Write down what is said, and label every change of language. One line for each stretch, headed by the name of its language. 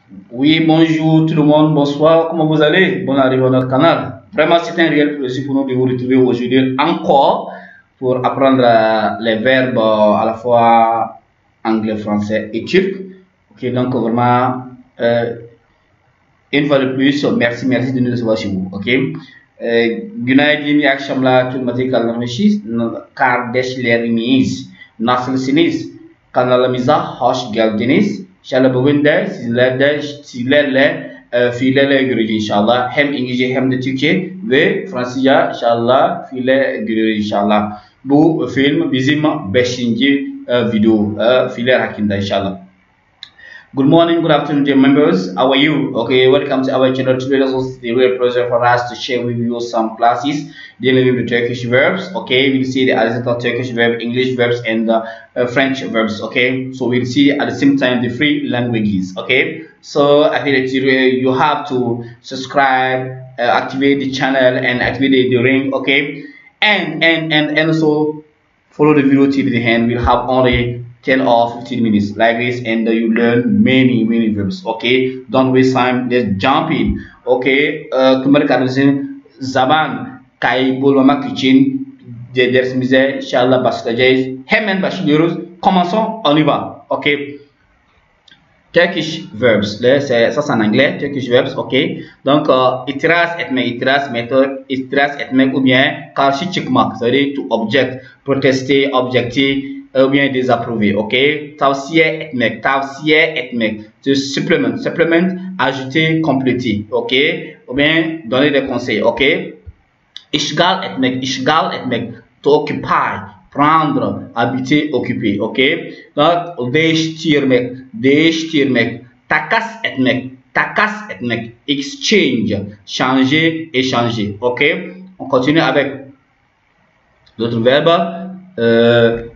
French: Oui, bonjour tout le monde, bonsoir, comment vous allez? Bonne arrivée à notre canal. Vraiment, c'est un réel plaisir pour nous de vous retrouver aujourd'hui encore pour apprendre les verbes à la fois anglais, français et turc. Ok, donc vraiment, une fois de plus, merci de nous recevoir chez vous.
Turkish: Ok, günaydın, iyi akşamlar, tüm kalmışız. Kardeşlerimiz, nasılsınız? Kanalımıza hoş geldiniz. İnşallah bugün de sizlerle fiillerle göreceğiz inşallah. Hem İngilizce hem de Türkçe ve Fransızca inşallah fiiller göreceğiz inşallah. Bu film bizim 5. video fiiller hakkında inşallah.
English: Good morning, good afternoon, dear members. How are you? Okay, welcome to our channel. Today is the real pleasure for us to share with you some classes dealing with the Turkish verbs. Okay, we'll see the identical Turkish verb, English verbs, and the French verbs. Okay, so we'll see at the same time the three languages. Okay, so I think that you have to subscribe, activate the channel, and activate the ring. Okay, and also follow the video till the end. We'll have only 10 or 15 minutes like this, and you learn many verbs. Okay, don't waste time, let's jump in.
Turkish: Okay,
Malay: kembali ke
Turkish: zaman kaybolamak için dersimize inşallah başlayacağız. Hemen başlıyoruz.
French: Commençons, on y va. Okay,
English: Turkish verbs,
French: là ça c'est en anglais, Turkish verbs. Ok, donc
Turkish: itiraz etmek
French: ou bien
Turkish: karşı çıkmak,
French: c'est-à-dire
English: to object,
French: protester, objecter ou bien désapprouver. Ok,
Turkish: tavsiye etmek,
English: to supplement,
French: ajouter, compléter. Ok, ou bien donner des conseils. Ok,
Turkish: işgal etmek,
English: to occupy,
French: prendre, habiter, occuper. Ok, donc
Turkish: değiştirmek, takas etmek,
French: exchange, changer, échanger. Ok, on continue avec d'autres verbes.